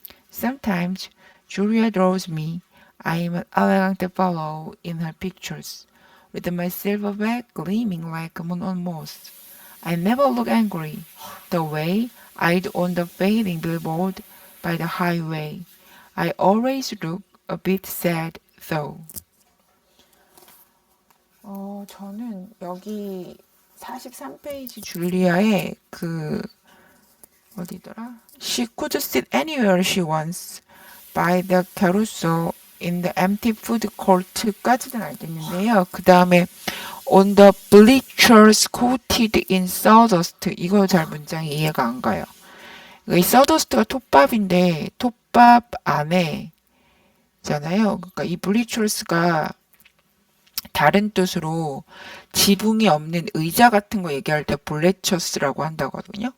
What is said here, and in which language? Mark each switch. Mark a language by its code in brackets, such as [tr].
[en] Sometimes Julia draws me. I am an elegant fellow in her pictures, with my silver bag gleaming like a moon on moss. I never look angry, the way I'd on the fading billboard by the highway. I always look a bit sad, though. [ko] 저는 여기 43페이지 줄리아의 어디더라? [en] She could sit anywhere she wants by the carousel in the empty food court [ko] 까지는 알겠는데요. 그 다음에 [en] on the bleachers coated in sawdust [ko] 이거 잘 문장이 이해가 안 가요. 이 sawdust가 톱밥인데 톱밥 안에 잖아요. 그러니까 이 bleachers가 다른 뜻으로 지붕이 없는 의자 같은 거 얘기할 때 블레처스라고 한다거든요.